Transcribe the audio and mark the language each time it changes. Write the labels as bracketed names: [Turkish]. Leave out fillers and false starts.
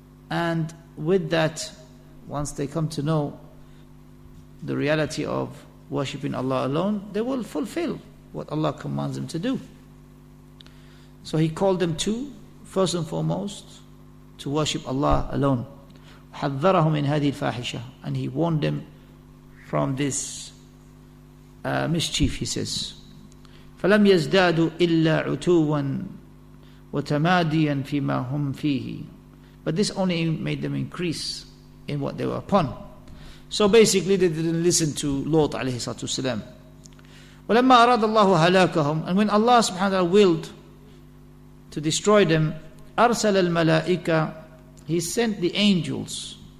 [English] And with that, once they come to know the reality of worshipping Allah alone, they will fulfill what Allah commands them to do. So he called them to, first and foremost, to worship Allah alone. [Arabic] حذرهم من هذه الفاحشة, [English] and he warned them from this mischief, he says. [Arabic] فلم يزدادوا إلا عتوا وتماديا فيما هم فيه. [English] But this only made them increase in what they were upon. So basically they didn't listen to Lut alayhi salatu salam. [Arabic] وَلَمَّا أَرَادَ اللَّهُ هَلَاكَهُمْ, [English] and when Allah subhanahu wa ta'ala willed to destroy them, [Arabic] أَرْسَلَ الْمَلَائِكَةِ, [English] He sent the angels.